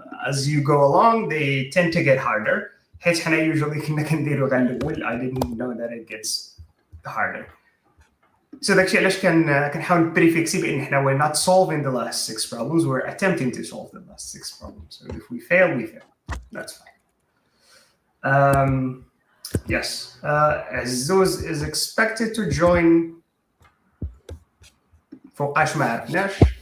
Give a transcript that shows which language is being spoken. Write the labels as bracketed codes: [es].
[en] As you go along they tend to get harder. [ar] حيت حنا usually كنا كنديروا غير الاول. [en] I didn't know that it gets harder. So [ar] داكشي علاش كنحاول نبريفيكسي بان حنا [en] we're not solving the last 6 problems, we're attempting to solve the last 6 problems. So if we fail, we fail. That's fine. Yes, Azuz is expected to join [ar] فوقاش ما عرفناش.